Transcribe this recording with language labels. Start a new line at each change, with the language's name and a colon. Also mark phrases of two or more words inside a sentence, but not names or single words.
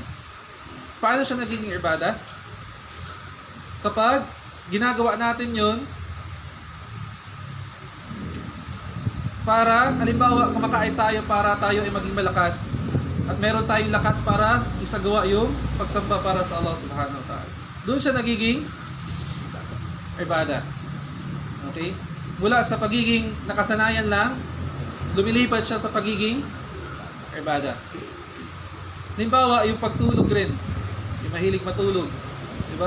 Filipino: Paano siya nagiging ibada? Kapag ginagawa natin yun para, halimbawa, kumakain tayo para tayo ay maging malakas at meron tayong lakas para isagawa yung pagsamba para sa Allah
Arabic: سبحانه وتعالى.
Filipino: Doon siya nagiging ibada. Okay? Mula sa pagiging nakasanayan lang, lumilipat siya sa pagiging ibada. Halimbawa, yung pagtulog rin. Yung mahilig matulog. Diba?